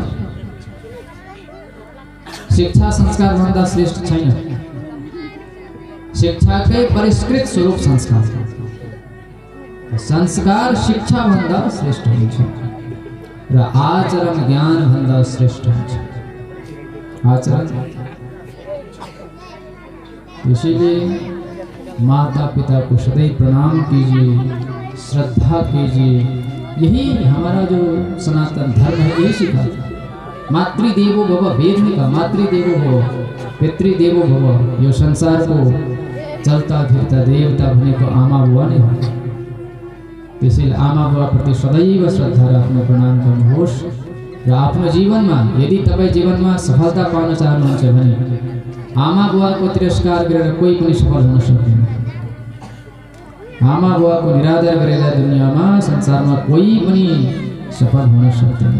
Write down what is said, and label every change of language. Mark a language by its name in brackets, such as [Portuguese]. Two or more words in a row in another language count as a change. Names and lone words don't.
[Nepali] शिक्षा संस्कार भन्दा श्रेष्ठ छैन। शिक्षाकै परिष्कृत स्वरूप संस्कार। संस्कार शिक्षा भन्दा श्रेष्ठ हुन्छ र आचरण ज्ञान भन्दा श्रेष्ठ हुन्छ। [Hindi] आचरण, इसलिए माता पिता को सदैव प्रणाम कीजिए, श्रद्धा कीजिए। यही हमारा जो सनातन धर्म है, यही सिखाता है। [Sanskrit] मातृदेवो भव, [Hindi] वेद में कहा [Sanskrit] मातृदेवो भव, पितृदेवो भव। [Nepali] यो संसार को चलता फिरता देवता भनेको आमा बुवा नै हो। त्यसैले आमा बुवा प्रति सदैव श्रद्धा राख्नु, प्रणाम गर्नुहोस् र आफ्नो जीवनमा यदि तपाईँ जीवनमा सफलता पाउन चाहनुहुन्छ भने आमा बुवाको तिरस्कार गरेर कोही पनि सफल हुन सक्दैन। आमा बुवाको निरादर गरेर दुनियाँमा संसारमा कोही पनि सफल हुन सक्दैन।